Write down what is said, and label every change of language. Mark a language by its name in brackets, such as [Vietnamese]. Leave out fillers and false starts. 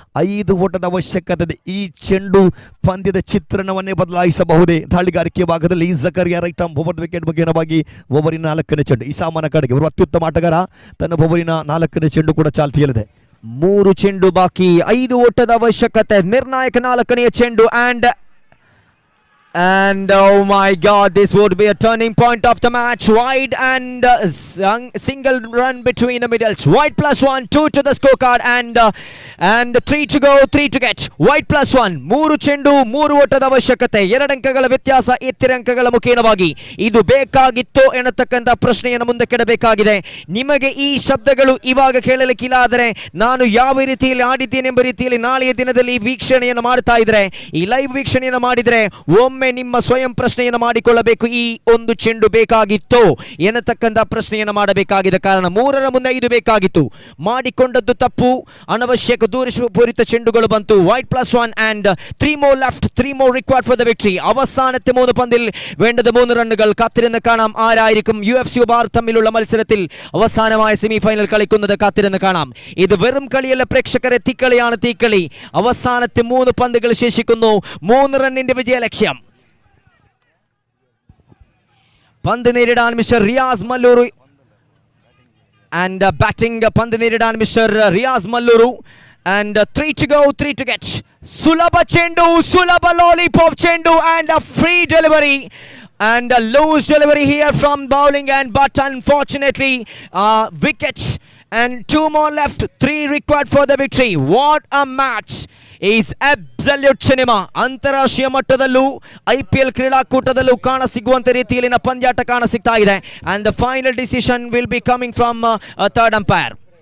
[Kannada] 5 ಓಟದ ಅವಶ್ಯಕತೆ ಇದೆ. ಈ ಚೆಂಡು ಪಂದ್ಯದ ಚಿತ್ರಣವನ್ನೇ ಬದಲಾಯಿಸಬಹುದೇ. ದಾಳಿಗಾರಿಕೆ ಭಾಗದಲ್ಲಿ Zakariya right arm over wicket ಮುಖೇನವಾಗಿ ಓವರಿನ 4ನೇ ಚೆಂಡು ಇಸಾಮನ ಕಡೆಗೆ. ಅವರು ಅತ್ಯುತ್ತಮ ಆಟಗಾರ. ತನ್ನ ಓವರಿನ 4ನೇ ಚೆಂಡು ಕೂಡ ಚಾಲ್ತಿಯಲ್ಲಿದೆ. 3 ಚೆಂಡು ಬಾಕಿ, 5 ಓಟದ ಅವಶ್ಯಕತೆ. ನಿರ್ಣಾಯಕ 4ನೇ ಚೆಂಡು and [English] And oh my God, this would be a turning point of the match. Wide and single run between the middles. Wide +1, 2 to the scorecard, and 3 to go, 3 to get. [Kannada] Wide +1, 3 ಚೆಂಡು 3 ಓಟದ ಅವಶ್ಯಕತೆ, 2 ಅಂಕಗಳ ವ್ಯತ್ಯಾಸ, 2 ಅಂಕಗಳ ಮುಖೇನವಾಗಿ ಇದು ಬೇಕಾಗಿತ್ತು ಎನ್ನತಕ್ಕಂಥ ಪ್ರಶ್ನೆಯನ್ನು ಮುಂದೆ ಕೆಡಬೇಕಾಗಿದೆ. ನಿಮಗೆ ಈ ಶಬ್ದಗಳು ಇವಾಗ ಕೇಳಲಿಕ್ಕಿಲ್ಲ, ಆದರೆ ನಾನು ಯಾವ ರೀತಿಯಲ್ಲಿ ಆಡಿದ್ದೇನೆಂಬ ರೀತಿಯಲ್ಲಿ ನಾಳೆಯ ದಿನದಲ್ಲಿ ವೀಕ್ಷಣೆಯನ್ನು ಮಾಡ್ತಾ ಇದ್ರೆ, ಈ ಲೈವ್ ವೀಕ್ಷಣೆಯನ್ನು ಮಾಡಿದರೆ ಒಮ್ಮೆ ನಿಮ್ಮ ಸ್ವಯಂ ಪ್ರಶ್ನೆಯನ್ನು ಮಾಡಿಕೊಳ್ಳಬೇಕು. ಈ ಒಂದು ಚೆಂಡು ಬೇಕಾಗಿತ್ತು ಎನ್ನತಕ್ಕಂಥ ಪ್ರಶ್ನೆಯನ್ನು ಮಾಡಬೇಕಾಗಿದೆ. ಕಾರಣ 3ರ ಮುಂದೆ 5 ಬೇಕಾಗಿತ್ತು, ಮಾಡಿಕೊಂಡದ್ದು ತಪ್ಪು. ಅನವಶ್ಯಕ ದೂರಪೂರಿತ ಚೆಂಡುಗಳು ಬಂತು. [English] Wide +1 and 3 more left, 3 more required for the victory. [Malayalam] അവസാനത്തെ 3 പന്തിൽ വേണ്ടത് 3 റണ്ണുകൾ. കാത്തിരുന്ന് കാണാം ആരായിരിക്കും UFC ബാർ തമ്മിലുള്ള മത്സരത്തിൽ അവസാനമായ സെമിഫൈനൽ കളിക്കുന്നത്. കാത്തിരുന്ന് കാണാം. ഇത് വെറും കളിയല്ല പ്രേക്ഷകരെ, തീക്കളിയാണ്, തീക്കളി. അവസാനത്തെ 3 പന്തുകൾ ശേഷിക്കുന്നു. 3 റണ്ണിന്റെ വിജയ ലക്ഷ്യം. പന്ത് നേരിടാൻ മിസ്റ്റർ റിയാസ് മല്ലൂരു [English] and batting [Malayalam] പന്ത് നേരിടാൻ mister Riyas മല്ലൂരു [English] and 3 to go, 3 to get. [Malayalam] Sulabha ചെಂಡು, Sulabha [English] lollipop ಚೆಂಡು and a free delivery and a loose delivery here from bowling end, but unfortunately wicket and 2 more left, 3 required for the victory. What a match is absolute cinema. [Kannada] ಅಂತಾರಾಷ್ಟ್ರೀಯ ಮಟ್ಟದಲ್ಲೂ IPL ಕ್ರೀಡಾಕೂಟದಲ್ಲೂ ಕಾಣಸಿಗುವಂತ ರೀತಿಯಲ್ಲಿನ ಪಂದ್ಯಾಟ ಕಾಣಸಿಗ್ತಾ ಇದೆ. [English] And the final decision will be coming from a third umpire.